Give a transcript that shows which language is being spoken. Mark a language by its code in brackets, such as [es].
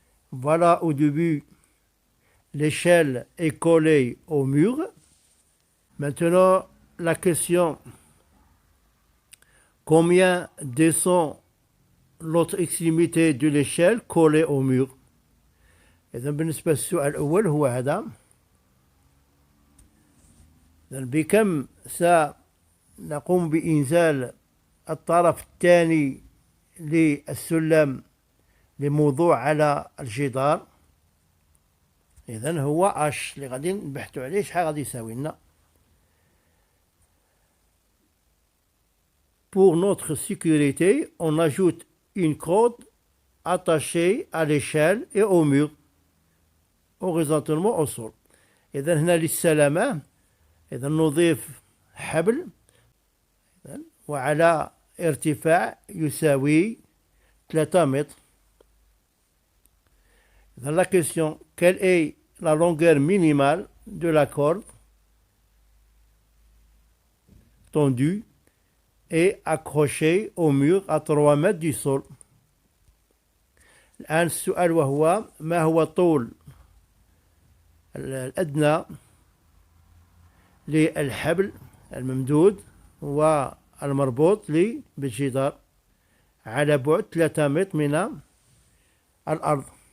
[fr] Voilà au début, l'échelle est collée au mur. Maintenant, la question, combien descend l'autre extrémité de l'échelle collée au mur؟ [ar] إذا بالنسبة للسؤال الأول هو هذا. بكم سنقوم بإنزال الطرف الثاني للسلم لموضوع على الجدار؟ إذن هو اش اللي غادي نبحثو عليه شحال غادي يساوي لنا. [fr] Pour notre sécurité, on ajoute une corde attachée à l'échelle et au mur, horizontalement au sol. [ar] إذن هنا للسلامة إذن نضيف حبل وعلى ارتفاع يساوي 3 متر. [fr] Dans la question, quelle est la longueur minimale de la corde tendue et accrochée au mur à 3 mètres du sol؟ [ar] الآن السؤال وهو ما هو طول الأدنى للحبل الممدود والمربوط بالجدار على بعد 3 متر من الأرض.